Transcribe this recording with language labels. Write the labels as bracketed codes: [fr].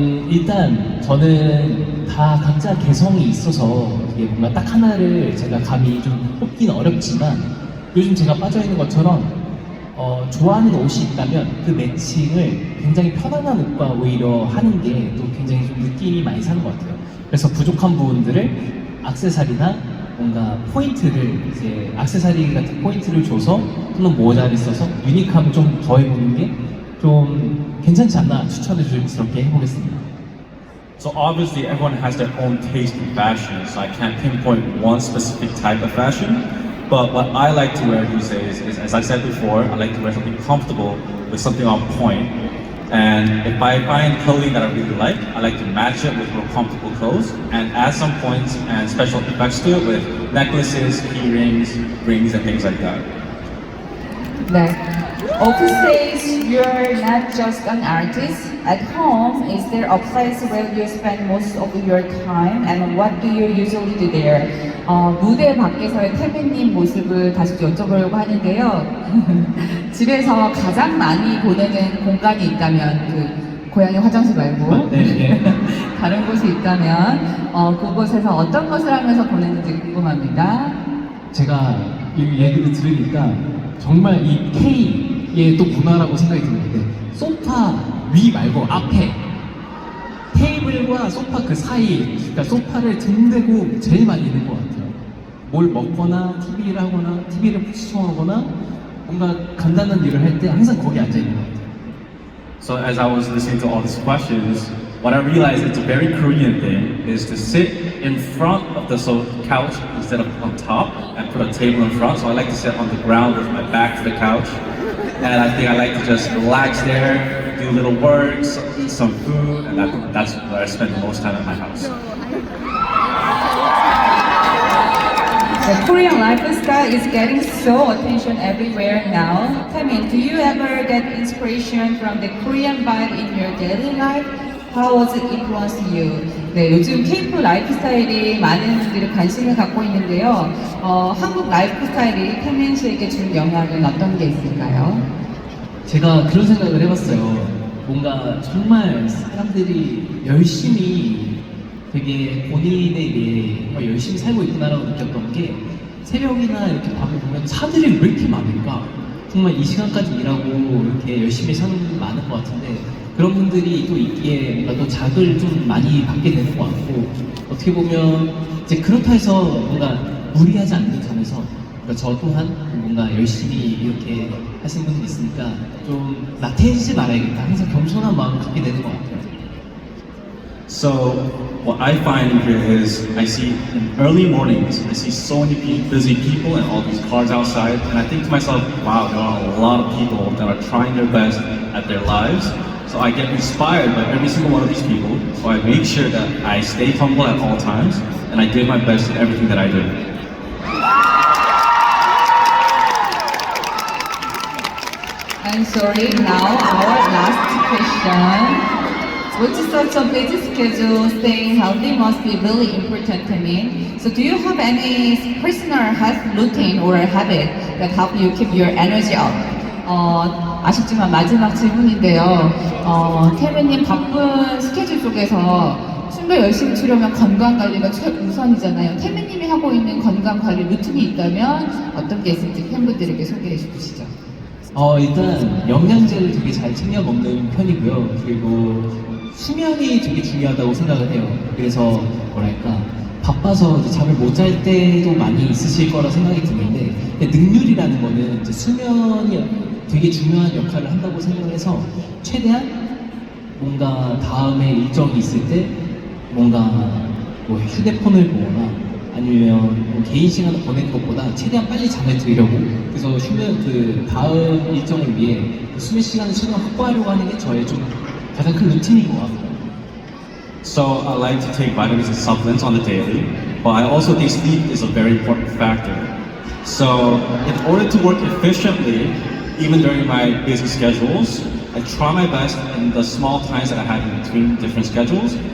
[ko] 일단 저는 다 각자 개성이 있어서 이게 뭔가 딱 하나를 제가 감히 좀 뽑기는 어렵지만 요즘 제가 빠져있는 것처럼 좋아하는 옷이 있다면 그 매칭을 굉장히 편안한 옷과 오히려 하는 게 또 굉장히 좀 느낌이 많이 사는 것 같아요. 그래서 부족한 부분들을 액세서리나 뭔가 포인트를 이제 액세서리 같은 포인트를 줘서 또는 모자를 써서 유니크함을 좀 더해보는 게 좀 괜찮지 않나 추천해 주스럽게 해보겠습니다. [en] So obviously everyone has their own taste in fashion, so I can't pinpoint one specific type of fashion. But what I like to wear these days is, as I said before, I like to wear something comfortable with something on point. And if I find clothing that I really I like to match it with more comfortable clothes and add some points and special effects to it with necklaces, earrings, rings, and things like that. [ko] 네. [en] Offstage, you're not just an artist. At home, is there a place where you spend most of your time, and what do you usually do there? [ko] 무대 밖에서의 태민님 모습을 다시 여쭤보려고 하는데요. 집에서 가장 많이 보내는 공간이 있다면, 그 고양이 화장실 말고 네. 다른 곳이 있다면 그곳에서 어떤 것을 하면서 보내는지 궁금합니다. 제가 이 얘기를 들으니까 정말 이 K의 또 문화라고 생각이 드는데 소파 위 말고 앞에 테이블과 소파 그 사이, 그러니까 소파를 등대고 제일 많이 있는 것 같아요. 뭘 먹거나 TV를 하거나 TV를 시청하거나 뭔가 간단한 일을 할 때 항상 거기 앉아 있는 것 같아요. [en] So as I was listening to all these questions, what I realized it's a very Korean thing is to sit in front of the couch instead of on top and put a table in front. So I like to sit on the ground with my back to the couch. And I think I like to just relax there, do little works, eat some food, and that's where I spend the most time at my house. The Korean lifestyle is getting so attention everywhere now. Taemin, do you ever get inspiration from the Korean vibe in your daily life? How was it influenced you? [ko] 네, 요즘 K-pop 라이프 스타일이 많은 분들이 관심을 갖고 있는데요. 한국 라이프 스타일이 태민 씨에게 준 영향은 어떤 게 있을까요? 제가 그런 생각을 해봤어요. 뭔가 정말 사람들이 열심히 되게 본인에 대해 정말 열심히 살고 있구나라고 느꼈던 게 새벽이나 이렇게 밤에 보면 차들이 왜 이렇게 많을까? 정말 이 시간까지 일하고 이렇게 열심히 사는 분들 많은 것 같은데 그런 분들이 또 있기에 뭔가 또 자극을 좀 많이 받게 되는 것 같고 어떻게 보면 이제 그렇다 해서 뭔가 무리하지 않는 점에서 그러니까 저 또한 뭔가 열심히 이렇게 하시는 분들이 있으니까 좀 나태해지지 말아야겠다 항상 겸손한 마음을 갖게 되는 것 같아요. [en] So what I find here is I see in early mornings, I see so many busy people and all these cars outside, and I think to myself, wow, there are a lot of people that are trying their best at their lives. So I get inspired by every single one of these people. So I make sure that I stay humble at all times and I give my best in everything that I do. I'm sorry, now our last question. With such a busy schedule, staying healthy must be really important to me. So do you have any personal health routine or habit that help you keep your energy up? [ko] 아쉽지만 마지막 질문인데요. 태민님 바쁜 스케줄 속에서 춤도 열심히 추려면 건강 관리가 최우선이잖아요. 태민님이 하고 있는 건강 관리 루틴이 있다면 어떤 게 있을지 팬분들에게 소개해 주시죠. 일단 영양제를 되게 잘 챙겨 먹는 편이고요. 그리고 수면이 되게 중요하다고 생각을 해요. 그래서 뭐랄까 바빠서 이제 잠을 못 잘 때도 많이 있으실 거라 생각이 드는데 능률이라는 거는 이제 수면이 되게 중요한 역할을 한다고 생각해서 최대한 뭔가 다음에 일정이 있을 때 뭔가 뭐 휴대폰을 보거나 아니면 뭐 개인 시간을 보내는 것보다 최대한 빨리 잠을 들려고 그래서 그 다음 일정을 위해 그 수면 시간을 최대한 확보하려고 하는 게 저의 좀 가장 큰 루틴인 것 같아요. [en] So I like to take vitamins and supplements on the daily, but I also think sleep is a very important factor. So in order to work efficiently, even during my busy schedules, I try my best in the small times that I have in between different schedules.